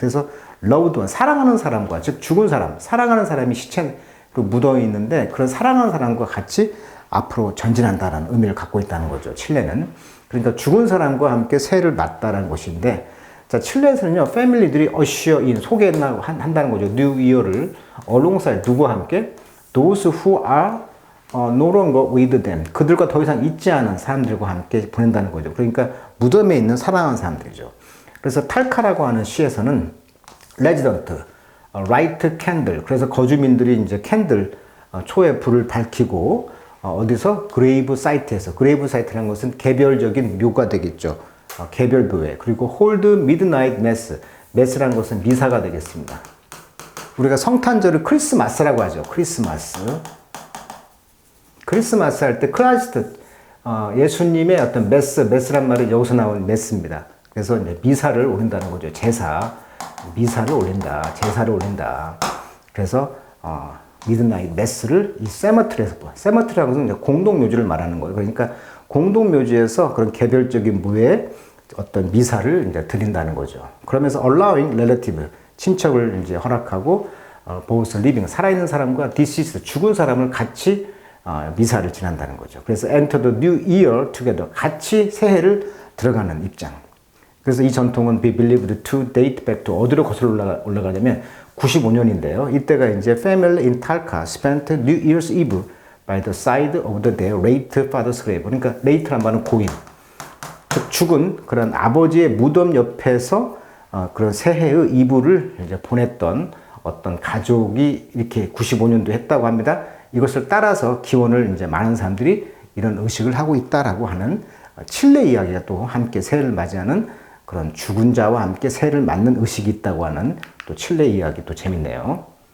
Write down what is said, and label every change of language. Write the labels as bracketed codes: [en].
[ko] 그래서 [en] loved one, [ko] 사랑하는 사람과, 즉 죽은 사람, 사랑하는 사람이 시체로 묻어 있는데 그런 사랑하는 사람과 같이 앞으로 전진한다는 의미를 갖고 있다는 거죠. 칠레는. 그러니까 죽은 사람과 함께 새해를 맞다라는 것인데, 자, 칠레에서는요, 패밀리들이 [en] usher in, [ko] 소개한다는 거죠. New Year를 alongside, 누구와 함께? [en] Those who are no longer with them. [ko] 그들과 더 이상 있지 않은 사람들과 함께 보낸다는 거죠. 그러니까 무덤에 있는 사랑하는 사람들이죠. 그래서 탈카라고 하는 시에서는 [en] resident, light candle. [ko] 그래서 거주민들이 이제 캔들, 초에 불을 밝히고, 어디서? 그레이브 사이트에서. 그레이브 사이트라는 것은 개별적인 묘가 되겠죠. 개별 교회. 그리고 [en] hold midnight mass. [ko] mass라는 것은 미사가 되겠습니다. 우리가 성탄절을 크리스마스라고 하죠. 크리스마스. 크리스마스 할 때 크라이스트, 예수님의 어떤 메스란 말은 여기서 나온 메스입니다. 그래서 이제 미사를 올린다는 거죠. 미사를 올린다. 제사를 올린다. 그래서 미드나잇 메스를 이 세머트리에서 세머트리라는 것은 이제 공동묘지를 말하는 거예요. 그러니까 공동묘지에서 그런 개별적인 무에 어떤 미사를 이제 드린다는 거죠. 그러면서 [en] allowing relative [ko] 친척을 이제 허락하고 [en] both living [ko] 살아있는 사람과 deceased 죽은 사람을 같이 미사를 지낸다는 거죠. 그래서 [en] enter the new year together [ko] 같이 새해를 들어가는 입장. 그래서 이 전통은 [en] be believed to date back to [ko] 어디로 거슬러 올라가냐면 95년인데요. 이때가 이제 [en] family in Talca spent New Year's Eve by the side of the their late father's grave. [ko] 그러니까 late란 말은 고인, 즉 죽은 그런 아버지의 무덤 옆에서 그런 새해의 이브를 이제 보냈던 어떤 가족이 이렇게 95년도 했다고 합니다. 이것을 따라서 기원을 이제 많은 사람들이 이런 의식을 하고 있다라고 하는 칠레 이야기가 또 함께 새해를 맞이하는 그런 죽은 자와 함께 새해를 맞는 의식이 있다고 하는 또 칠레 이야기 또 재밌네요.